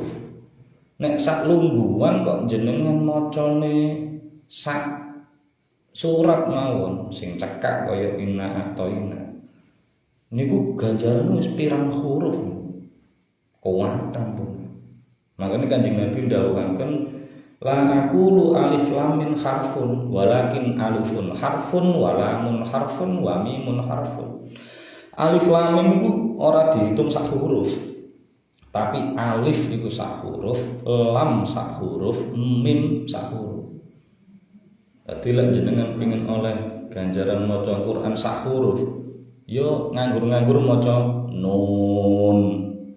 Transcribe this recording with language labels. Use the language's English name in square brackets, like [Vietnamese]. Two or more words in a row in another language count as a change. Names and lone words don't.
[Javanese] Nek sak lungguhan kok jenengan macane sak surat mawon sing cekak kaya inna atau inna. Niku ganjarane wis pirang huruf. Kuwatan pun. Makanya Kanjeng Nabi ndhawuhaken [Arabic] لا أقول الم حرف ولكن ألف حرف ولام حرف وميم حرف. [Javanese] Alif lam mim iku ora dihitung sak huruf. Tapi alif iku sak huruf, lam sak huruf, mim sak huruf. Dadi lek jenengan pengin oleh ganjaran maca Quran sak huruf, yo nganggur-nganggur maca nun.